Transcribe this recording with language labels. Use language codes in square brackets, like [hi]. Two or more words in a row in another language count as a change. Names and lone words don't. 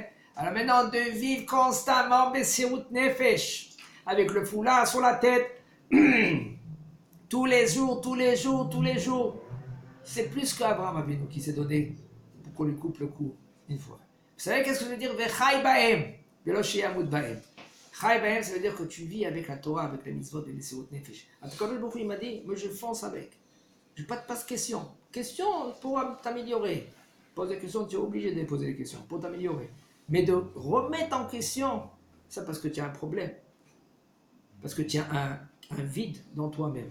[fr] Alors maintenant, de vivre constamment [he] מסירות נפש, [fr] avec le foulard sur la tête, tous les jours, c'est plus qu'Abraham Avinu qui s'est donné pour qu'on lui coupe le cou une fois. Vous savez qu'est-ce que ça veut dire? [he] וחי בהם, ולא שימות בהם. חי בהם, [fr] ça veut dire que tu vis avec la Torah, avec les mitzvot et les [he] מסירות נפש. [fr] En tout cas, le Boukhou, il m'a dit, moi je fonce avec. Je ne pas de questions. Questions pour t'améliorer. Pose des questions, tu es obligé de poser des questions pour t'améliorer. Mais de remettre en question, ça parce que tu as un problème. Parce que tu as un vide dans toi-même.